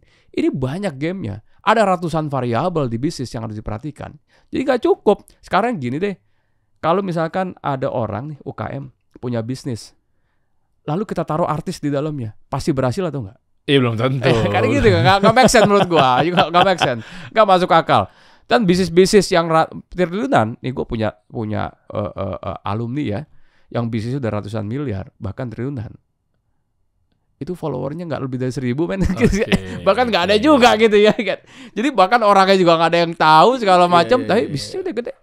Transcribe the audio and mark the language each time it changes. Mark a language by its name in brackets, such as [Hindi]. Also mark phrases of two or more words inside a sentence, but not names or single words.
[Indonesian] Ini banyak gamenya. Ada ratusan variabel di bisnis yang harus diperhatikan. Jadi gak cukup. Sekarang gini deh, kalau misalkan ada orang nih UKM punya bisnis, lalu kita taruh artis di dalamnya, pasti berhasil atau enggak? Iya belum tentu. Karena gitu nggak [English] make sense [Indonesian] menurut gua, juga nggak [English] make sense, [Indonesian] nggak masuk akal. Dan bisnis yang triliunan, nih gua punya alumni ya, yang bisnisnya udah ratusan miliar, bahkan triliunan. Itu followernya nggak lebih dari 1.000 men, bahkan nggak ada juga gitu ya. Jadi bahkan orangnya juga nggak ada yang tahu segala macam, tapi bisnisnya udah gede.